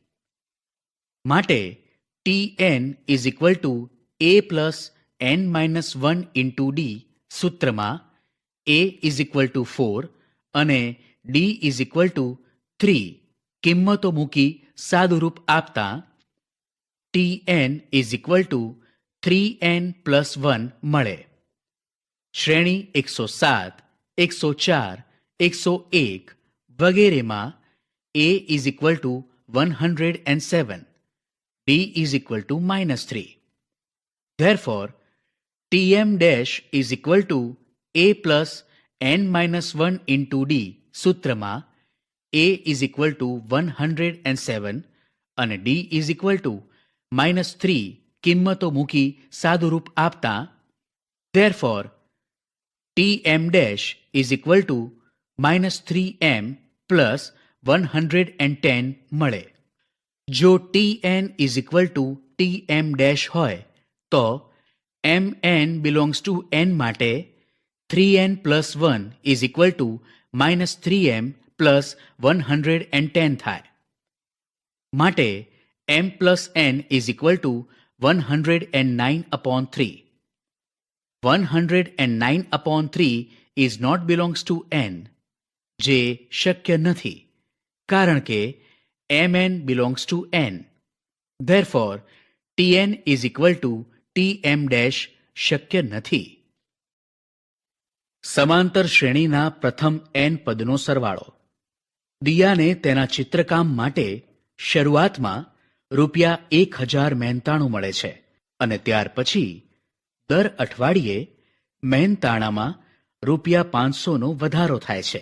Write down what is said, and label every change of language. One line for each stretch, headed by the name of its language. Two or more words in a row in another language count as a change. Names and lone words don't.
Gujarati: માટે
English: tn is equal to a plus n-1 into d
Gujarati: સૂત્રમાં
English: a is equal to 4
Gujarati: અને
English: d is equal to 3
Gujarati: કિંમતો મૂકી સાદુરૂપ આપતા
English: tn is equal to 3n plus 1
Gujarati: મળે. શ્રેણી 107, 104, 101 વગેરેમાં
English: a is equal to 107, d is equal to -3. Therefore, tm dash is equal to a plus n-1 into d સૂત્રમાં a is equal to 107 અને d is equal to -3
Gujarati: કિંમતો મૂકી સાદુરૂપ આપતા
English: therefore tm dash is equal to -3m plus 110 મળે. જો tn is equal to tm dash
Gujarati: હોય તો
English: mn belongs to n માટે 3n plus 1 is equal to -3m plus 110 થાય. માટે m plus n is equal to 109/3. 109/3 is not belongs to n,
Gujarati: જે શક્ય નથી કારણ કે
English: mn belongs to n. Therefore, tn is equal to tm dash
Gujarati: શક્ય નથી. સમાંતર શ્રેણીના પ્રથમ n પદનો સરવાળો. દિયાને તેના ચિત્રકામ માટે શરૂઆતમાં ₹1,000 મળે છે અને ત્યાર પછી દર અઠવાડિયે મહેનતાણામાં ₹500નો વધારો થાય છે.